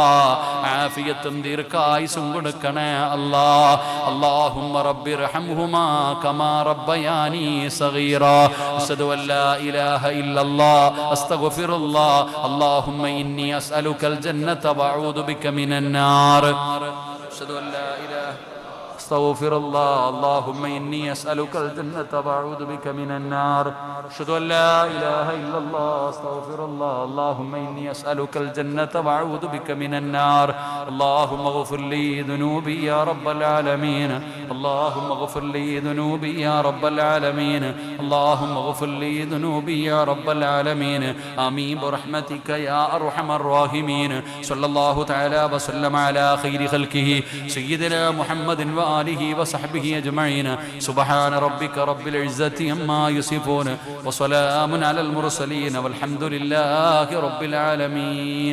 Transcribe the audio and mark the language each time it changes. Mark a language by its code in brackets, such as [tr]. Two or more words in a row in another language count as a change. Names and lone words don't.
[ml] ആഫിയത്തും ദീർഘായുസും കൊടുക്കണേ അല്ലാ. [ar] اللهم رب ارحمهما كما ربياني صغيرا. أشهد أن لا إله إلا الله أستغفر الله. اللهم إني أسألك الجنة وأعوذ بك من النار. أشهد أن لا إله أستغفر الله اللهم إني أسألك الجنة وأعوذ بك من النار أشهد أن لا إله إلا الله أستغفر الله اللهم إني أسألك الجنة وأعوذ بك من النار اللهم اغفر لي ذنوبي يا رب العالمين اللهم اغفر لي ذنوبي يا رب العالمين اللهم اغفر لي ذنوبي يا رب العالمين آمين برحمتك يا أرحم الراحمين صلى الله تعالى وسلم على خير خلقه سيدنا محمد وآله وصحبه أجمعين سبحان ربك رب العزة عما يصفون وسلام على المرسلين والحمد لله رب العالمين.